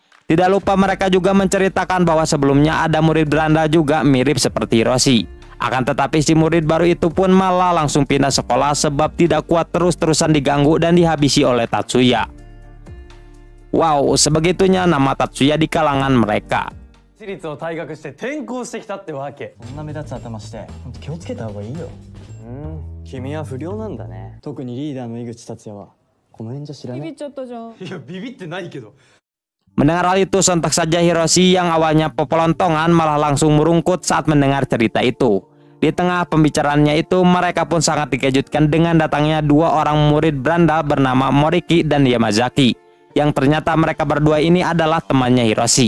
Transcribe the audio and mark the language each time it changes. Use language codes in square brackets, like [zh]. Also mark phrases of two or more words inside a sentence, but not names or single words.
[id] Tidak lupa mereka juga menceritakan bahwa sebelumnya ada murid beranda juga mirip seperti Hiroshi. Akan tetapi si murid baru itu pun malah langsung pindah sekolah sebab tidak kuat terus-terusan diganggu dan dihabisi oleh Tatsuya. Wow, sebegitunya nama Tatsuya di kalangan mereka. [ja] 私立を退学して転校してきたってわけ。こんな目立つ頭して本当気をつけた方がいいよ。君は不良なんだね。特にリーダーの井口達也はこの辺じゃ知らない。いやビビってないけど。 [id] Mendengar hal itu, sontak saja Hiroshi yang awalnya pepelontongan malah langsung merungkut saat mendengar cerita itu. Di tengah pembicaraannya itu, mereka pun sangat dikejutkan dengan datangnya dua orang murid berandal bernama Moriki dan Yamazaki, yang ternyata mereka berdua ini adalah temannya Hiroshi.